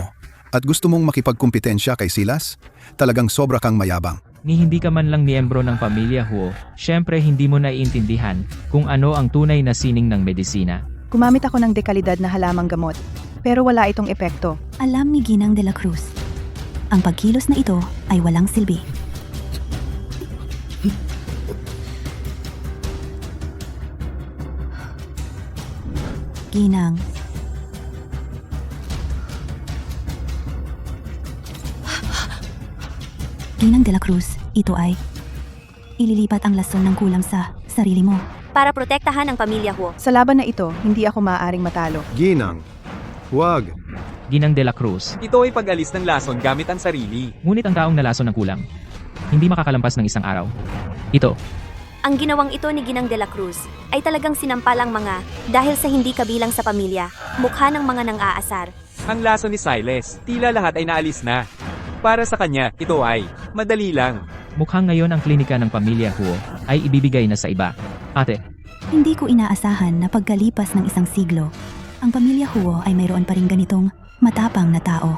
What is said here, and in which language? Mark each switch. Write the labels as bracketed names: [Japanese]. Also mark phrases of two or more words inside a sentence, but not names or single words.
[Filipino] At gusto mong makipagkumpetensya kay Silas? Talagang sobra kang mayabang. Ni hindi ka man lang miyembro ng pamilya Huo, syempre hindi mo naiintindihan kung ano ang tunay na sining ng medisina. Gumamit ako ng dekalidad na halamang gamot, pero wala itong epekto. Alam ni Ginang de la Cruz. Ang pagkilos na ito ay walang silbi. Ginang. Ginang de la Cruz, ito ay ililipat ang lason ng kulam sa sarili mo. Para protektahan ang pamilya Huo. Sa laban na ito, hindi ako maaaring matalo. Ginang, huwag. Ginang de la Cruz. Ito ay pag-alis ng lason gamit ang sarili. Ngunit ang taong nalason ng kulam, hindi makakalampas ng isang araw. Ito. Ang ginawang ito ni Ginang de la Cruz ay talagang sinampalang mga dahil sa hindi kabilang sa pamilya, mukha ng mga nang-aasar. Ang lason ni Silas, tila lahat ay naalis na. Para sa kanya, ito ay madali lang. Mukhang ngayon ang klinika ng pamilya Huo ay ibibigay na sa iba. Ate, Hindi ko inaasahan na pagkalipas ng isang siglo, ang pamilya Huo ay mayroon pa rin ganitong matapang na tao.